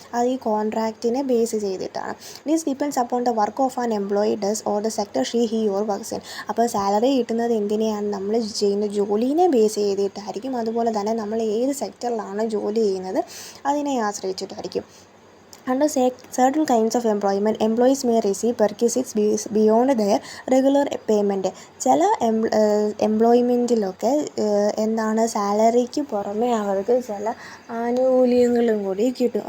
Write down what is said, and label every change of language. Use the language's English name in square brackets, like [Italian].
[Malayalam] അത് ഈ കോൺട്രാക്റ്റിനെ ബേസ് ചെയ്തിട്ടാണ്. [English] This depends upon the work of an employee does or the sector he or works in. [Malayalam] അപ്പോൾ salary കിട്ടുന്നത് എന്തിനെയാണ്? നമ്മൾ ചെയ്യുന്ന ജോലീനെ ബേസ് ചെയ്തിട്ടായിരിക്കും. അതുപോലെ തന്നെ നമ്മൾ ഏത് സെക്ടറിലാണ് ജോലി ചെയ്യുന്നത് അതിനെ ആശ്രയിച്ചിട്ടായിരിക്കും. [English] Under certain kinds of employment, employees may receive perquisites beyond their regular payment. [Malayalam] ചില എംപ്ലോയ്മെൻറ്റിലൊക്കെ സാലറിക്ക് പുറമെ അവർക്ക് ചില ആനുകൂല്യങ്ങളും കൂടി കിട്ടും.